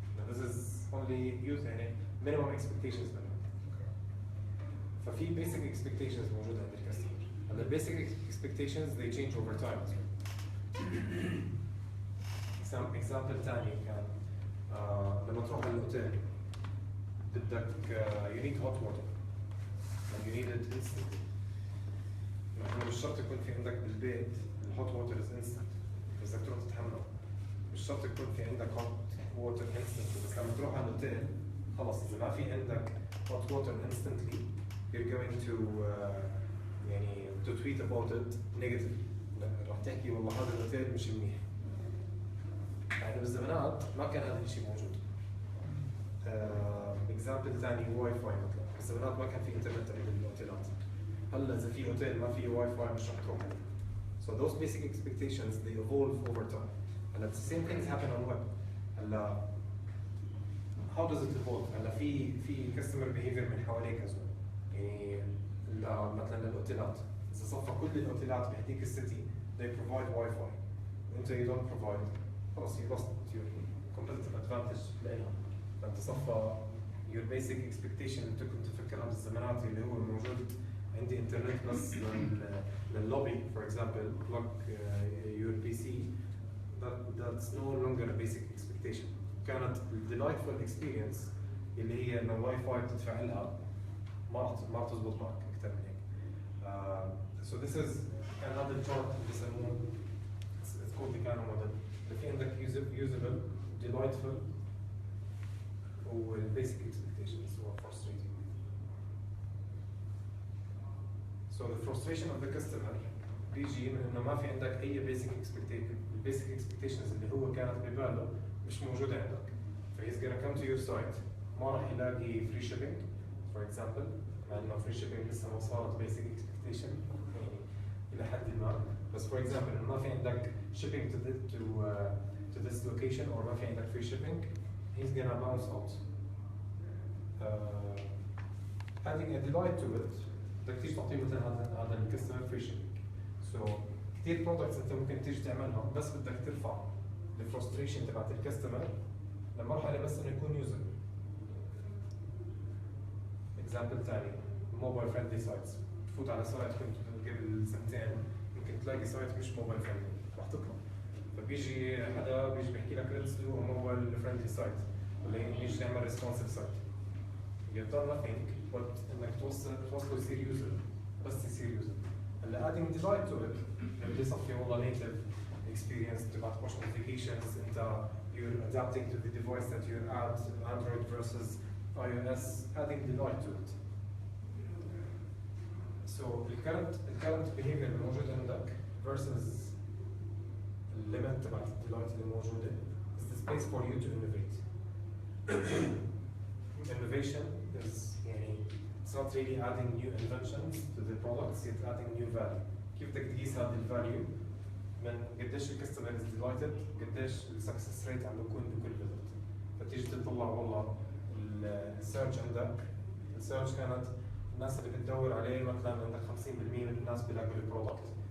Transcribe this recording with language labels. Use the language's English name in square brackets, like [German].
[English] This is only use [Arabic] يعني [English] minimum expectations [Arabic] منهم. ففي [English] basic expectations [Arabic] موجودة عند الكاستمر. [English] And the basic expectations they change over time as well. example [Arabic] ثاني كان لما تروح على الأوتيل بدك [English] you need hot water and you need it instantly. [Arabic] يعني مش شرط يكون في عندك بالبيت الهوت ووتر [English] is instant [Arabic] بس بدك تروح تتحمل. مش شرط يكون في عندك [English] hot water instantly [Arabic] بس لما تروح على الأوتيل خلاص إذا ما في عندك hot water instantly [English] you're going to [Arabic] يعني [English] to tweet about it negatively. [Arabic] راح تحكي والله هذا الاوتيل مش منيح. يعني بالزمانات ما كان هذا الشيء موجود. اكزامبل ثاني واي فاي مثلا، بالزمانات ما كان في انترنت عند الاوتيلات. هلا اذا في اوتيل ما في واي فاي مش راح تروح عليه. [English] So those basic expectations they evolve over time. [Arabic] هلا [English] the same things happen on web. [Arabic] هلا [English] how does it evolve؟ [Arabic] هلا في [English] customer behavior [Arabic] من حواليك [English] as well. [Arabic] يعني مثلا للاوتيلات اذا صفى كل الاوتيلات بهديك السيتي [English] they provide Wi-Fi [Arabic] وانت [English] you don't provide [Arabic] خلاص [English] you lost your competitive advantage [Arabic] لإلها. فانت صفى [English] your basic expectation [Arabic] اللي كنت تفكرها بالزمانات اللي هو موجود عندي انترنت بس لللوبي [English] for example plug your PC that's no longer a basic expectation. [Arabic] كانت delightful experience اللي هي ان الواي فاي بتدفع لها ما بتزبط معك اكثر من هيك. [English] So this is another chart [Arabic] بيسموه [English] it's called the Kano model. [Arabic] اللي في عندك [English] usable, delightful و basic expectations or frustrating. So the frustration of the customer [Arabic] بيجي من انه ما في عندك اي basic expectations اللي هو كانت بباله مش موجوده عندك. [English] So he's gonna come to your site [Arabic] ما راح يلاقي [English] free shipping for example [Arabic] مع انه [English] free shipping [Arabic] لسه ما صارت [English] basic expectation [Arabic] يعني الى حد ما. بس [English] for example [Arabic] إنه ما في عندك [English] shipping to this location or [Arabic] ما في عندك [English] free shipping, he's gonna bounce out. Adding a delight to it [Arabic] بدك تيجي تعطيه مثلا هذا الكاستمر فري شيبينج. سو كثير برودكتس انت ممكن تيجي تعملهم بس بدك ترفع الفرستريشن تبعت الكاستمر لمرحله بس انه يكون يوزر. اكزامبل ثاني موبايل فريندلي سايتس، تفوت على سايت كنت قبل سنتين يمكن تلاقي سايت مش موبايل فريندلي رح تطلع. فبيجي حدا بيجي بيحكي لك ليتس دو موبايل فريندلي سايت ولا يجي يعمل ريسبونسيف سايت. [English] You've done nothing but [Arabic] انك توصله يصير يوزر بس يصير يوزر. هلا [English] adding delight to it [Arabic] بدي يصفي والله [English] native experience [Arabic] تبعت [English] push notifications [Arabic] انت [English] you're adapting to the device that you're at Android versus iOS, adding delight to it. So the current behavior [Arabic] اللي موجود عندك [English] versus limit [Arabic] تبعت [English] delight [Arabic] اللي موجودة [English] is the space for you to innovate. Innovation is it's not really adding new inventions to the products, it's adding new value. [Arabic] كيف بدك تقيس هذا الفاليو من قديش الكاستمر [English] is delighted، [Arabic] قديش السكسس ريت عم بيكون بكل فيزيت. فتيجي تطلع والله السيرش عندك، السيرش كانت الناس اللي بتدور عليه مثلا عندك 50% من الناس بيلاقوا البرودكت.